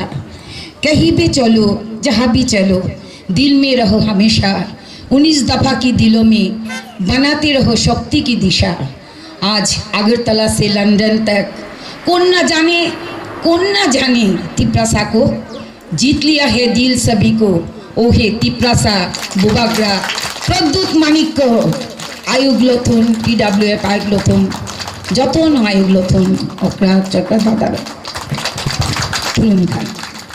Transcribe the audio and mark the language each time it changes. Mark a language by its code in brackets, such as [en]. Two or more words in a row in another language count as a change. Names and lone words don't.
[hi] कहीं भी चलो, जहाँ भी चलो, दिल में रहो हमेशा। 19 दफा की दिलों में बनाते रहो शक्ति की दिशा। आज अगरतला से लंदन तक कौन न जाने तिप्रासा को, जीत लिया है दिल सभी को। [trp] ओहे तिप्रासा, बुबागरा, प्रद्युत माणिक्य, आयुग्लोथुन, PWF आयुग्लोथुन, जतन आयुग्लोथुन, ओकरा चक्र बादार,